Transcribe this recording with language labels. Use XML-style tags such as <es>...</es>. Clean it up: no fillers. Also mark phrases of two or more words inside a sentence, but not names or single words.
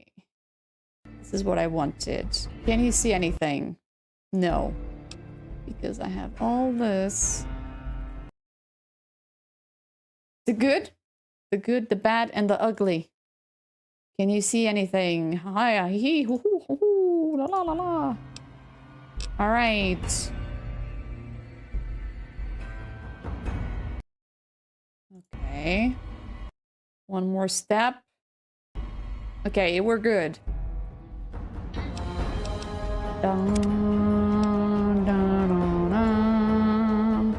<en>This is what I wanted. Can you see anything? No. Because I have all this. The good, the bad, and the ugly. Can you see anything? Hi, hee, hoo, hoo, hoo, hoo, la la la la. All right. Okay. One more step. Okay, we're good. Dun, dun, dun, dun.</en>